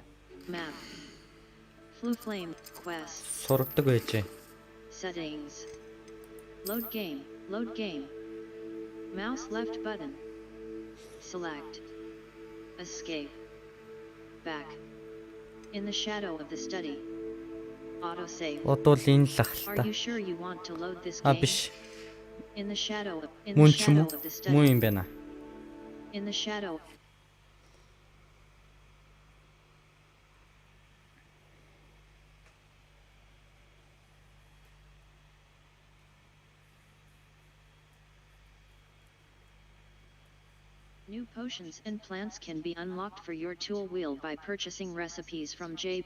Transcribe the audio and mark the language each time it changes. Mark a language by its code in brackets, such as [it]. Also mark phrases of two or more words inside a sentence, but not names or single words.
[en] Map. Flu Flame Quest. [mn] Сурдаг байжээ. [en] Settings. Load game. Load game. Mouse left button. Select. Escape. Back. In the shadow of the study. Autosave. [mn] Одоо л энэ л ах л та. [en] Are you sure you want to load this game? [mn] Биш. [en] In the shadow of the study. [mn] Муу юм байна. [en] In the shadow. New potions and plants can be unlocked for your tool wheel by purchasing recipes from J.